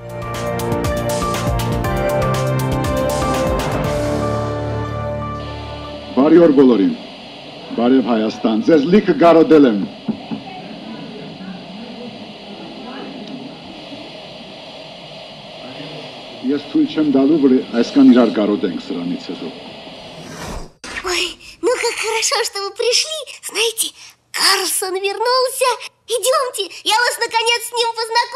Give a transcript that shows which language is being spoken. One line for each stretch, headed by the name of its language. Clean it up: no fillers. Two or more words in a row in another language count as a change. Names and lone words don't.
Armenian: Բարի օր բոլորին, բարև Հայաստան, ձեզ լիքը գարոդել եմ։ Ես թույլ չեմ դալու, որ այսքան իրար կարոտենք սրանից հետո։
Russian: Ой, ну как хорошо, что вы пришли. Знаете, Карлсон вернулся. Идемте, я вас наконец с ним познакомлю.